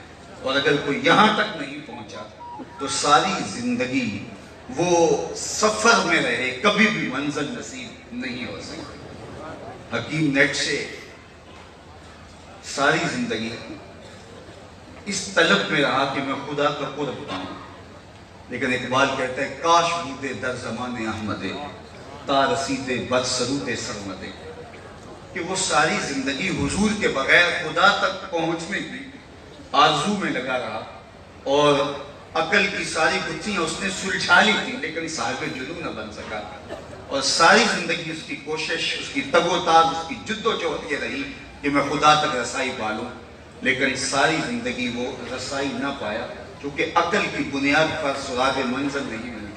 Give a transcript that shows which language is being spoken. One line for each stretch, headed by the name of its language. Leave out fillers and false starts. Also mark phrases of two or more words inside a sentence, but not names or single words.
Urdu: اور اگر کوئی یہاں تک نہیں پہنچا تو ساری زندگی وہ سفر میں رہے، کبھی بھی منزل نصیب نہیں ہو سکتی۔ حکیم نیٹ سے ساری زندگی اس طلب میں رہا کہ میں خدا کا قرب پاؤں، لیکن اقبال کہتا ہے
Persian: کاش بودے در زمان احمد تا رسید بر سرود سرمد،
Urdu: کہ وہ ساری زندگی حضور کے بغیر خدا تک پہنچنے کی آرزو میں لگا رہا، اور عقل کی ساری گتھیاں اس نے سلجھا لی تھی لیکن صاحب جنوں نہ بن سکا، اور ساری زندگی اس کی کوشش، اس کی تگ و تاز، اس کی جد و جہد یہ رہی کہ میں خدا تک رسائی پالوں، لیکن ساری زندگی وہ رسائی نہ پایا، کیونکہ عقل کی بنیاد پر سراغ منزل نہیں ملتا۔